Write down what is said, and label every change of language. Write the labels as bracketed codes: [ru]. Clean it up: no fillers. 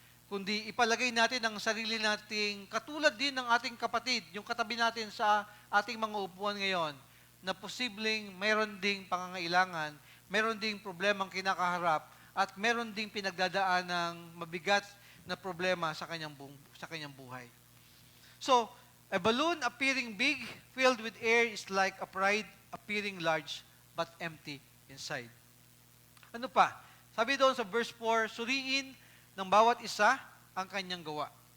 [tl] Kundi ipalagay natin ang sarili nating katulad din ng ating kapatid, yung katabi natin sa ating mga upuan ngayon, na posibleng mayroon ding pangangailangan, mayroon ding problemang kinakaharap, at mayroon ding pinagdadaan ng mabigat na problema sa kanyang buhay. [en] So, a balloon appearing big, filled with air, is like a pride appearing large, but empty inside. [tl] Ano pa? Sabi doon sa verse 4, suriin ng bawat isa ang kanyang gawa.